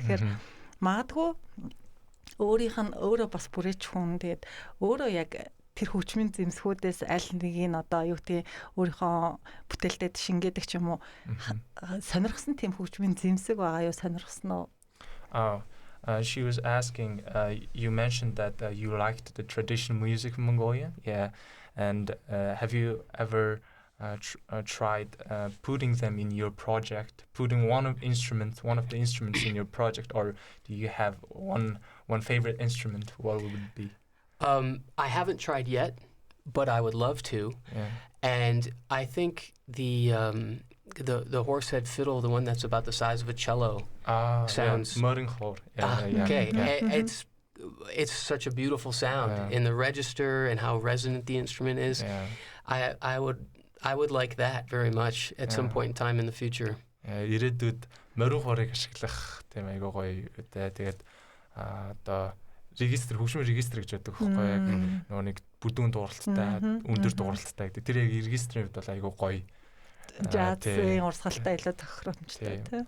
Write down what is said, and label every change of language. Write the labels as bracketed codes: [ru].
[mn] Тэгэхээр магадгүй өөрийнх нь өөрөө бас бүрээч хүн тэгээд өөрөө яг тэр хөгжмийн зэмсгүүдээс аль нэгийг одоо юу гэдэг өөрийнхөө бүтээлтэд шингээдэг ч юм уу сонирхсан тийм хөгжмийн зэмсэг байгаа юу сонирхсан уу? [en] She was asking, you mentioned that you liked the traditional music of Mongolia, yeah, and have you ever tried putting them in your project, putting one of the instruments in your project, or do you have one favorite instrument? What would it be? I haven't tried yet, but I would love to. Yeah. And I think the horsehead fiddle, the one that's about the size of a cello, sounds. Okay. It's such a beautiful sound in the register and how resonant the instrument is. Yeah. I would like that very much at some point in time in the future. [mn] Ирээдүйд морин хуурыг ашиглах тийм айгуу гоё үедээ тэгээд одоо хөгжмийн регистр гэж байдаг байхгүй яг нөгөө нэг бүдүүн дууралттай өндөр дууралттай гэдэг. Тэр яг регистрийн хувьд бол айгуу гоё жазын урсгалтай илүү тохиромжтой тийм.